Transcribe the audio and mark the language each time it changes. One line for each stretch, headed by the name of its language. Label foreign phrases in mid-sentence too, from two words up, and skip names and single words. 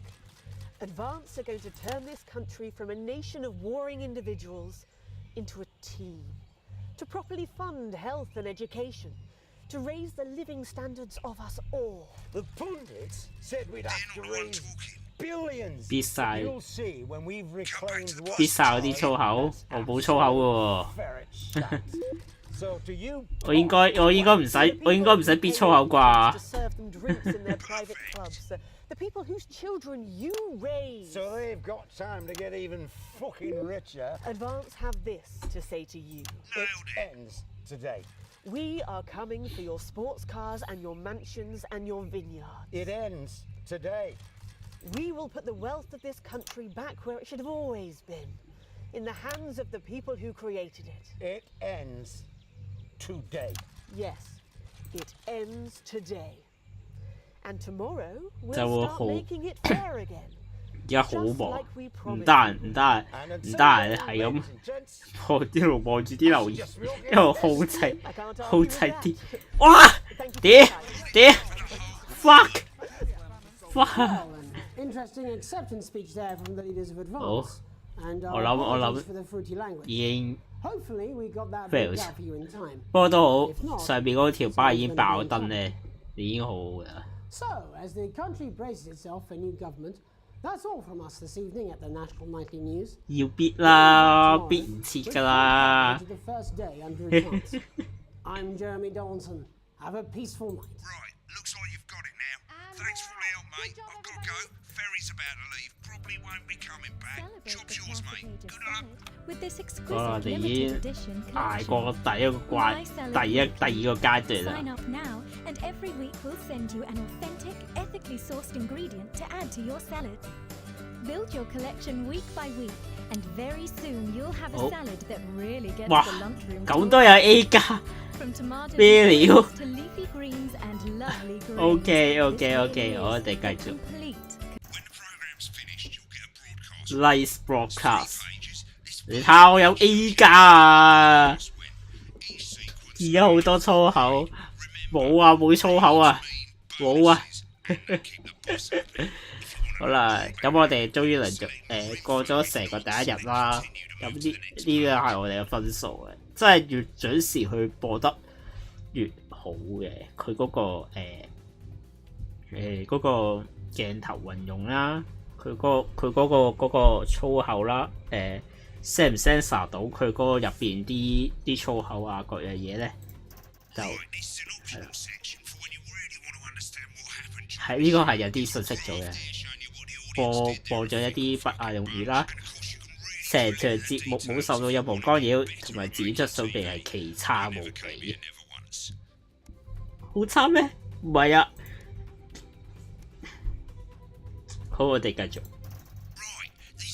English: Advance are going to turn this country from a nation of warring individuals into a team. To properly fund health and education. To raise the living standards of us all. The pundits said we'd have to raise billions.
Cantonese: 必晒
English: You'll see when we've reclaimed what
Cantonese: 必晒嗰啲粗口，我冇粗口喎。
English: So to you,
Cantonese: 我應該唔使必粗口啩？
English: The people whose children you raise. So they've got time to get even fucking richer. Advance have this to say to you. It ends today. We are coming for your sports cars and your mansions and your vineyards. It ends today. We will put the wealth of this country back where it should have always been. In the hands of the people who created it. It ends today. Yes, it ends today. And tomorrow we'll
Cantonese: 就會
English: start
Cantonese: 好
English: making it fair again.
Cantonese: 而家好忙，唔得閒係咁，我一路望住啲留言，一路控制啲，哇！屌 fuck
English: Interesting acceptance speech there from the leaders of Advance.
Cantonese: 好，
English: And
Cantonese: 我諗
English: for the fruity language.
Cantonese: 已經
English: Hopefully we got that fails. worked out for you in time.
Cantonese: 不過都好，上邊嗰條巴已經爆燈咧，已經好好㗎啦。
English: So, as the country braces itself for new government, that's all from us this evening at the National Nightly News.
Cantonese: 要必啦，必唔切㗎啦。
English: The first day under Advance. I'm Jeremy Donaldson. Have a peaceful night. Right, looks like you've got it now. Thanks for all the help, mate. I've got to go. Ferry's about to leave. Probably won't be coming back. Job's yours, mate. Good luck. With this
Cantonese: 我
English: exquisite
Cantonese: 哋已
English: limited
Cantonese: 經
English: edition
Cantonese: 捱
English: collection.
Cantonese: 過第一個關，第二個階段啦。
English: Sign up now, and every week we'll send you an authentic, ethically sourced ingredient to add to your salads. Build your collection week by week, and very soon you'll have a salad that really gets
Cantonese: 哇
English: the lunchroom.
Cantonese: 咁都有 A 加
English: From tomato
Cantonese: 咩料
English: to leafy greens and lovely greens.
Cantonese: ？OK，
English: This really is
Cantonese: 我哋繼
English: a
Cantonese: 續。
English: complete When the program's finished, you'll get a broadcast. Live broadcast， Pages. This
Cantonese: 你睇下我有 A 加啊！
English: is when each sequence
Cantonese: 而家好多粗口，冇啊，冇粗口啊，冇啊。
English: keep the boss happy.
Cantonese: 好啦，咁我哋終於嚟咗過咗成個第一日啦。咁呢個係我哋嘅分數嘅，真係越準時去播得越好嘅。佢嗰個鏡頭運用啦，佢嗰個粗口啦，sense 唔 sense 到佢嗰個入邊啲粗口啊各樣嘢咧，就
English: Right, this is an optional section for when you really want to understand what happened.
Cantonese: 係呢個係有啲信息咗嘅。 播咗一啲不雅用語啦，成場節目冇受到任何干擾，同埋剪輯水平係奇差無比。好差咩？唔係啊。好，我哋繼續。